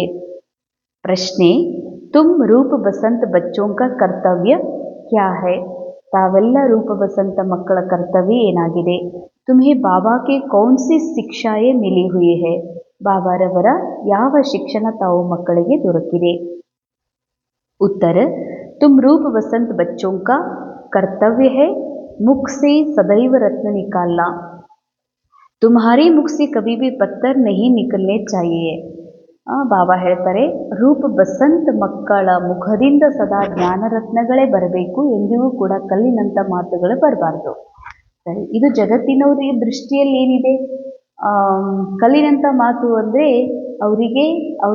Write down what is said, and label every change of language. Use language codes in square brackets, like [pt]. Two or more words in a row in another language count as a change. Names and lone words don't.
[hi] ಪ್ರಶ್ನೆ, तुम रूप बसंत बच्चों का कर्तव्य क्या है? [kn] ತಾವೆಲ್ಲ ರೂಪ ಬಸಂತ ಮಕ್ಕಳ ಕರ್ತವ್ಯ ಏನಾಗಿದೆ? [hi] तुम्हें बाबा के कौन सी शिक्षाएँ मिली हुई है? [kn] ಬಾಬಾರವರ ಯಾವ ಶಿಕ್ಷಣ ತಾವು ಮಕ್ಕಳಿಗೆ ದೊರಕಿದೆ? ಉತ್ತರ, [hi] तुम रूप बसंत बच्चों का कर्तव्य है मुख से सदैव रत्न निकालना. तुम्हारे मुख से कभी भी पत्थर नहीं निकलने चाहिए. [kn] ಬಾಬಾ ಹೇಳ್ತಾರೆ ರೂಪ ಬಸಂತ ಮಕ್ಕಳ ಮುಖದಿಂದ ಸದಾ ಜ್ಞಾನರತ್ನಗಳೇ ಬರಬೇಕು, ಎಂದಿಗೂ ಕೂಡ ಕಲ್ಲಿನಂಥ ಮಾತುಗಳು ಬರಬಾರ್ದು. ಸರಿ, ಇದು ಜಗತ್ತಿನವರಿಗೆ ದೃಷ್ಟಿಯಲ್ಲಿ ಏನಿದೆ, ಕಲ್ಲಿನಂಥ ಮಾತು ಅಂದರೆ ಅವರಿಗೆ, ಅವ್ರ